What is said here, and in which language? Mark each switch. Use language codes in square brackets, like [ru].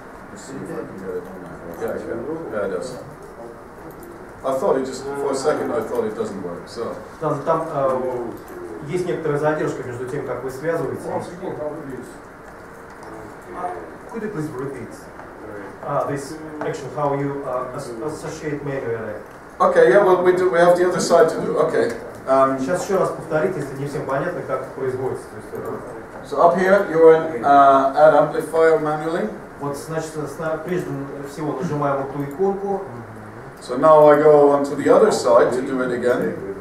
[en] Let's see if I can get it on there. Yeah, I can. Yeah, it does. I thought it just, for a second, I thought it doesn't work. So. [ru] Там есть некоторая задержка между тем, как вы связываете. [en] Could you please repeat this action, how you associate manually? Okay, yeah, well, we have the other side to do. Okay. [ru] Сейчас еще раз повторите, если не всем понятно, как это производится. То есть, [en] so up here, you're in add amplifier manually. [ru] вот, значит, прежде всего нажимаем вот ту иконку. [en] So now I go on to the other side to do it again.